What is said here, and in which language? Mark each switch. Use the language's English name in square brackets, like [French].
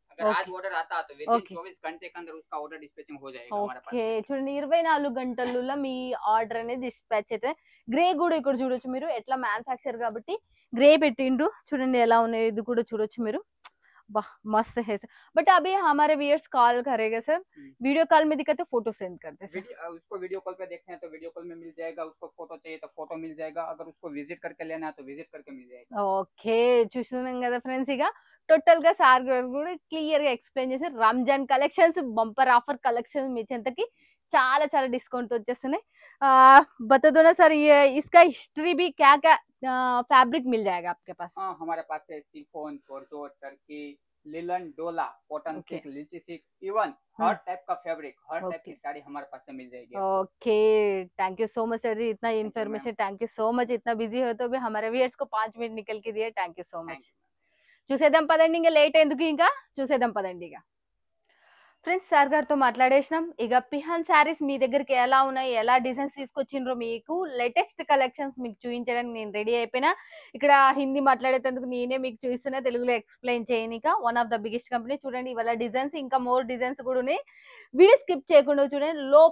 [Hindi] अगर आज ऑर्डर आता तो विद इन 24 घंटे के अंदर उसका ऑर्डर डिस्पैचिंग हो जाएगा हमारे पास. [Telugu] ఓకే చూడండి 24 గంటల్లో మీ ఆర్డర్ అనేది డిస్పాచ్ అయితే గ్రే కూడా ఇక్కడ చూడొచ్చు మీరు ఎట్లా మ్యానుఫ్యాక్చర్ కాబట్టి గ్రే పెట్టిండ్రు చూడండి ఎలా ఉన్నాయి ఇది కూడా చూడొచ్చు మీరు [Hindi] वाह मस्त है सर बट अभी हमारे व्यूअर्स कॉल करेगा सर वीडियो कॉल में दिक्कत है फोटो सेंड करते हैं उसको वीडियो कॉल पे देखते हैं तो वीडियो कॉल में मिल जाएगा उसको फोटो चाहिए तो फोटो मिल जाएगा अगर उसको विजिट करके लेना है तो विजिट करके मिल जाएगा [Telugu] ఓకే చూస్తున్నాం కదా ఫ్రెండ్స్ ఇక టోటల్ గా సార్ గారు కూడా క్లియర్ గా ఎక్స్ప్లెయిన్ చేసి Ramzan collections bumper offer collection మీ చెంతకి చాలా చాలా డిస్కౌంట్ వచ్చేస్తున్నాయి [Hindi] बता दो ना सर ये इसका हिस्ट्री भी क्या क्या फैब्रिक मिल जाएगा आपके पास हाँ हमारे पास है शिफॉन जॉर्जेट टर्की लिलन डोला कॉटन सिल्क लिची सिल्क इवन हर टाइप का फैब्रिक हर टाइप की साड़ी हमारे पास से मिल जाएगी okay thank you so much [Telugu] sir जी इतना information thank you so much इतना बिजी हो तो भी हमारे व्यूअर्स को 5 मिनट निकल के दिए थैंक यू सो मच చూసేద్దాం పదండి ఇంకా లేట్ ఎందుకు ఇంకా చూసేద్దాం పదండి ఇక ఫ్రెండ్స్ సార్ గారితో మాట్లాడేసినాం ఇక పిహాన్ శారీస్ మీ దగ్గరికి ఎలా ఉన్నాయి ఎలా డిజైన్స్ తీసుకొచ్చిండ్రో మీకు లేటెస్ట్ కలెక్షన్స్ మీకు చూపించడానికి నేను రెడీ అయిపోయినా ఇక్కడ హిందీ మాట్లాడేందుకు నేనే మీకు చూస్తున్నా తెలుగులో explain చేయనిక [English] one of the biggest company [Telugu] చూడండి ఇవాళ డిజైన్స్ ఇంకా మోర్ డిజైన్స్ కూడా ఉన్నాయి వీడియో స్కిప్ చేయకుండా చూడండి